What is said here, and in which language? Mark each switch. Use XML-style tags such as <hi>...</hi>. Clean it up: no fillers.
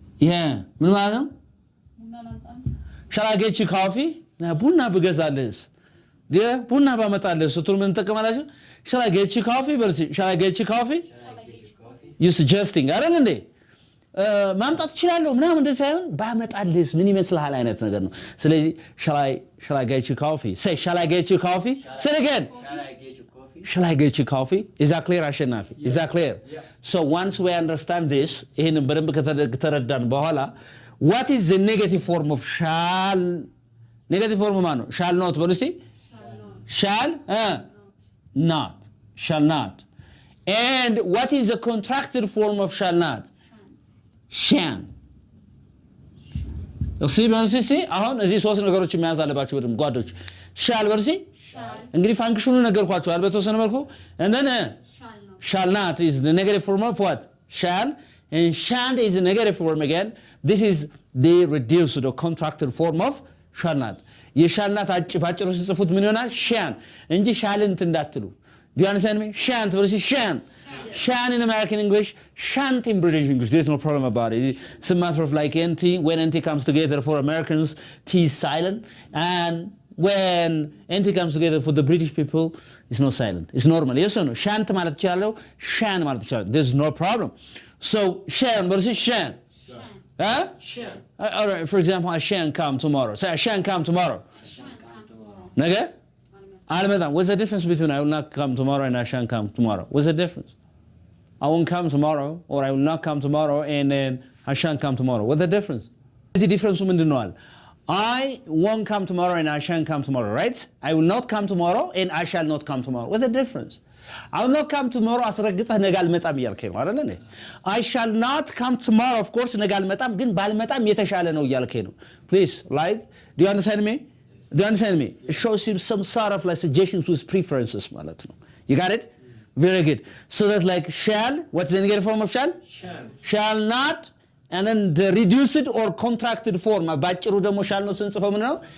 <en>yeah</en> <am>ምን ማለት ነው?</am> <en>shall I get you coffee?</en> <am>ቡና ብገዛልህስ ቡና ባመጣልህስ ስትሉ ምን ተጠቀማላችሁ?</am> <en>shall I get you coffee?</en> <am>በሉ እስቲ</am> <en>shall I get you coffee? you suggesting</en> <am>አይደል እንዴ? ማምጣት እችላለሁ ምናምን እንደዚህ ሳይሆን ባመጣልህስ ምን ይመስልሃል አይነት ነገር ነው። ስለዚህ</am> <en>shall I get you coffee? say shall I get you coffee? say it again. shall I get you coffee? is that clear</en> <am>አሸናፊ?</am> <en>is that clear? yeah. so once we understand this</en> <am>ይሄንን በደንብ ከተረዳን በኋላ</am> <en>what is the negative form of shall? negative form</en> <am>ማን ነው?</am> <en>shall not</en> <am>በሉ እስቲ</am> <en>shall not shall not. and what is the contracted form of shall not? shan't.</en> <am>እሺ በሉ እስቲ አሁን እዚህ ሶስት ነገሮች መያዝ አለባችሁ በደንብ ጓዶች shall በሉ እስቲ እንግዲህ ፋንክሽኑ ነገርኳችኋል በተወሰነ መልኩ</am> <en>and then shall not is the negative form of what? shall. and shan't is the negative form again. this is the reduced or contracted form of shall not.</en> <am>የshall not ባጭሩ ሲጽፉት ምን ይሆናል?</am> <en>shan't እንጂ shalln't</en> <am>እንዳትሉ.</am> <en>do you understand me? shan't versus shan't. shan't in American English, shan't in British English. there's no problem about it. it's a matter of like nt. when nt comes together for Americans t is silent, and when nt comes together for the British people it's not silent. it's normal. yes or no?</en> <am>shan't ማለት ይችላል shan't ማለት ይችላል.</am> <en>there's no problem. so shan't versus shan't. huh? shan't. all right, for example I shan't come tomorrow. say I shan't come tomorrow.</en> <am>ነገ አልመጣም.</am> <en>what's the difference between I will not come tomorrow and I shan't come tomorrow? what's the difference? I won't come tomorrow or I will not come tomorrow and then I shan't come tomorrow. what's the difference? the difference</en> <am>ምንድነው?</am> <en>I won't come tomorrow and I shan't come tomorrow, right? I will not come tomorrow and I shall not come tomorrow. what's the difference? I will not come tomorrow</en> <am>አስረግጠህ ነገ አልመጣም እያልከኝ ነው አይደል እንዴ?</am> <en>I shall not come tomorrow of course</en> <am>ነገ አልመጣም ግን ባልመጣም የተሻለ ነው እያልከኝ ነው.</am> <en>please like do you understand me? do you understand me? it shows him some sort of like suggestions with preferences</en> <am>ማለት ነው.</am> <en>you got it? very good. so that like shall, what's the negative form of shall? shall not. and then the reduced or contracted form</en> <am>ባጭሩ ደግሞ</am> <en>shall not</en> <am>ስንጽፈው ምን ነው?</am>